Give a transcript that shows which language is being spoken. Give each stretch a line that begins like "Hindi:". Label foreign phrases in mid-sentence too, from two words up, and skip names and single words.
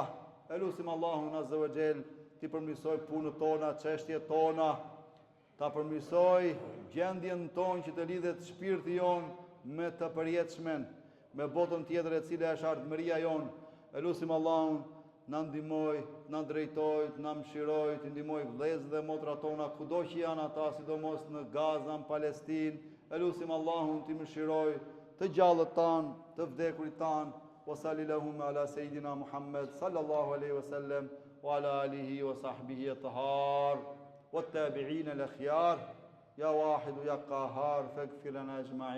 Albanian: Elusim Allahun
Arabic: عز وجل
Albanian: ti përmirësoj punët tona, çështjet tona, ta përmirësoj gjendjen tonë që të lidhet shpirti jon me të përjetëshmen, me botën tjetër e cila është ardhmëria jon. Elusim Allahun na ndihmoj, na drejtoj, na mëshiroj, të ndihmoj vëllezërit dhe motrat tona kudo që janë ata, sidomos në Gaza, në Palestinë. Elusim Allahun ti mëshiroj të gjallët tanë, të vdekurit tanë.
Arabic: وصلى الله على سيدنا محمد صلى الله عليه وسلم وعلى آله وصحبه الأطهار والتابعين الأخيار يا واحد يا قهار فاغفر لنا أجمعين.